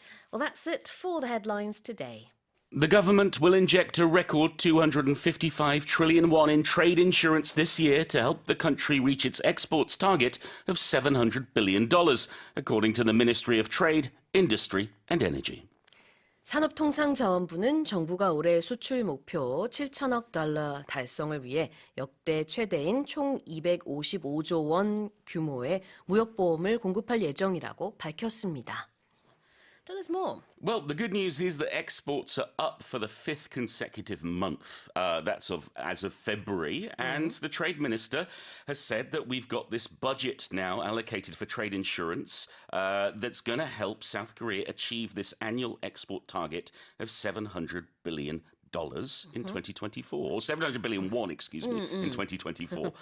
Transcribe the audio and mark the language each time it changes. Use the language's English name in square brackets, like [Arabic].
[English] Well, that's it for the headlines today. The government will inject a record 255 trillion won in trade insurance this year to help the country reach its exports target of $700 billion, according to the Ministry of Trade, Industry and Energy. [Korean] 산업통상자원부는 정부가 올해 수출 목표 7천억 달러 달성을 위해 역대 최대인 총 255조 원 규모의 무역보험을 공급할 예정이라고 밝혔습니다. [English] Tell us more. Well, the good news is that exports are up for the fifth consecutive month. That's as of February. And the trade minister has said that we've got this budget now allocated for trade insurance that's going to help South Korea achieve this annual export target of $700 billion in 2024, or 700 billion won, excuse me, in 2024.